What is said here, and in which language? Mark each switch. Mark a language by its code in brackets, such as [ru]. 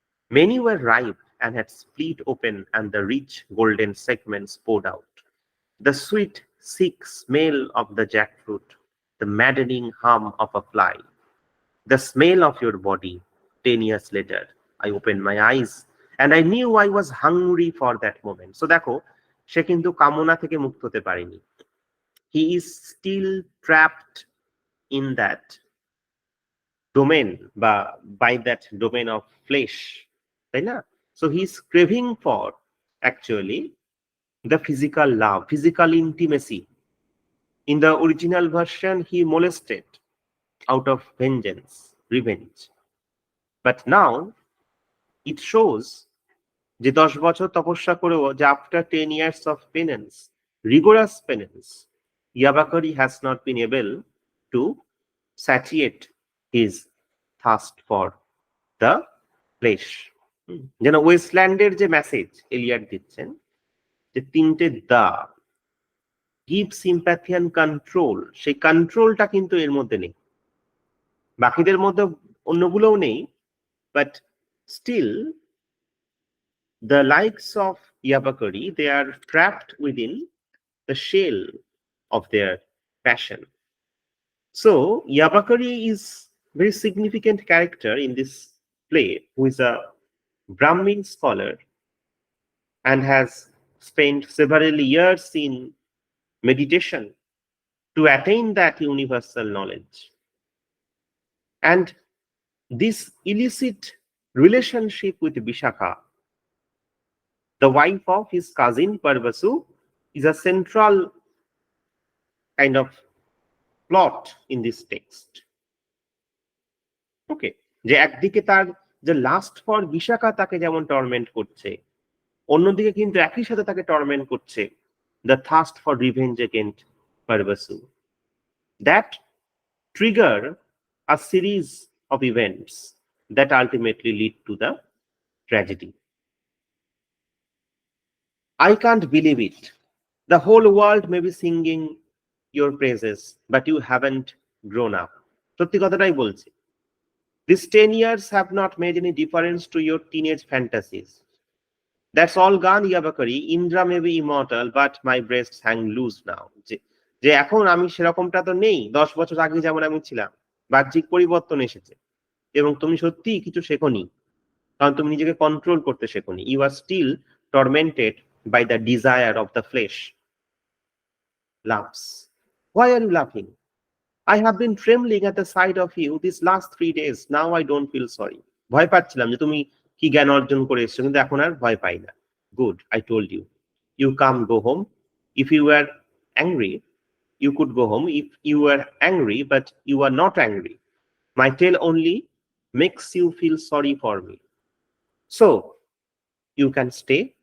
[en] Many were ripe and had split open, and the rich golden segments poured out. The sweet, sick smell of the jackfruit, the maddening hum of a fly, the smell of your body. 10 years later, I opened my eyes and I knew I was hungry for that moment. [bn] So দেখো, সে কিন্তু কামনা থেকে মুক্ত হতে পারেনি। [en] He is still trapped in that domain, by that domain of flesh, [bn] তাই না? [en] So he is craving for actually the physical love, physical intimacy. In the original version, he molested out of vengeance, revenge. But now it shows [bn] যে 10 বছর তপস্যা করেও যে [en] after 10 years of rigorous penance, Yabakari has not been able to satiate his thirst for the flesh. [bn] যেন ওয়েস্টল্যান্ডের যে message এলিয়াট দিচ্ছেন যে তিনটে [en] দা give sympathy and control, [bn] সেই কন্ট্রোলটা কিন্তু এর মধ্যে নেই, বাকিদের মধ্যে অন্যগুলোও নেই, [en] But still the likes of Yabakari, they are trapped within the shell of their passion. So Yabakari is very significant character in this play, who is a Brahmin scholar and has spent several years in meditation to attain that universal knowledge. And this illicit relationship with Vishakha, the wife of his cousin Parvasu, is a central kind of plot in this text. Okay, [bn] যে একদিকে তার যে [en] lust for Vishakha তাকে যেমন torment [bn] করছে, অন্যদিকে কিন্তু একই সাথে তাকে [en] Torment করছে the thirst for revenge against Paravasu, that trigger a series of events that ultimately lead to the tragedy. I can't believe it. The whole world may be singing your praises, but you haven't grown up. [bn] সত্যি কথাটাই বলছি। [en] These 10 years have not made any difference to your teenage fantasies. That's all gone, Yabakari. Indra may be immortal, but my breasts hang loose now. [bn] যে এখন আমি সেরকমটা তো নেই, 10 বছর আগে যেমন আমি ছিলাম, বাহ্যিক পরিবর্তন এসেছে এবং তুমি সত্যিই কিছু শেখোনি, কারণ তুমি নিজেকে কন্ট্রোল করতে শেখোনি। [en] You are still tormented by the desire of the flesh. Laughs. Why are you laughing? I have been trembling at the sight of you these last 3 days. Now I don't feel sorry. [bn] ভয় পাচ্ছিলাম যে তুমি কি জ্ঞান অর্জন করে এসেছো, কিন্তু এখন আর ভয় পাই না। [en] Good, I told you. You come, go home. If you were angry, you could go home. If you were angry, but you are not angry, my tale only makes you feel sorry for me. So, you can stay.